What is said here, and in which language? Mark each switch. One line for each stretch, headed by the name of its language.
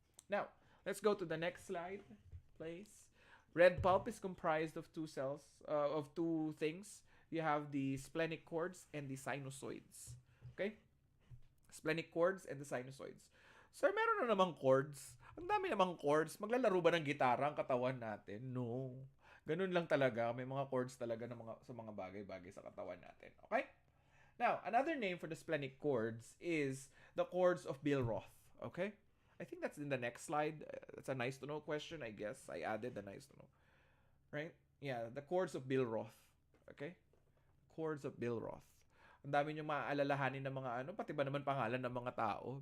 English: Now, let's go to the next slide, please. Red pulp is comprised of two things. You have the splenic cords and the sinusoids. Okay? Splenic cords and the sinusoids.
Filipino: Sir, meron na namang cords. Ang dami namang cords. Maglalaro ba ng gitara ang katawan natin? No. Ganun lang talaga. May mga cords talaga sa mga bagay-bagay sa katawan natin. Okay?
English: Now, another name for the splenic cords is the cords of Billroth. Okay? I think that's in the next slide. That's a nice to know question, I guess. I added the nice to know. Right? Yeah, the cords of Billroth. Okay? Cords of Billroth.
Filipino: Ang dami nyo maaalalahanin ng mga pati ba naman pangalan ng mga tao?